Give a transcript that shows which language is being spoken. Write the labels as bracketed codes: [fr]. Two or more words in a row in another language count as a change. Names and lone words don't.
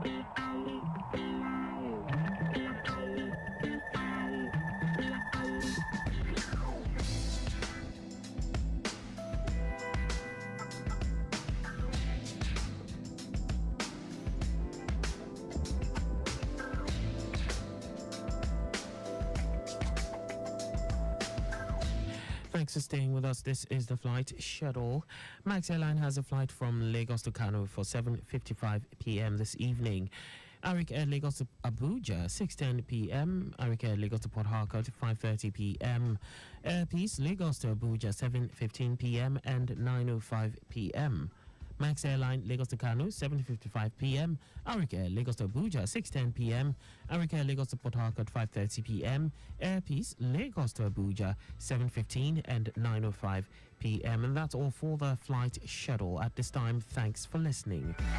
[en] Thanks for staying with us. This is the flight schedule. Max Airline has a flight from Lagos to Kano for 7:55 p.m. this evening. Arik Air Lagos to Abuja, 6:10 p.m. Arik Air Lagos to Port Harcourt, 5:30 p.m. Air Peace Lagos to Abuja, 7:15 p.m. and 9:05 p.m. Max Airline Lagos to Kano, 7:55 p.m. Arik Air Lagos to Abuja, 6:10 p.m. Arik Air Lagos to Port Harcourt, 5:30 p.m. Air Peace Lagos to Abuja, 7:15 and 9:05 p.m. And that's all for the flight schedule at this time. Thanks for listening.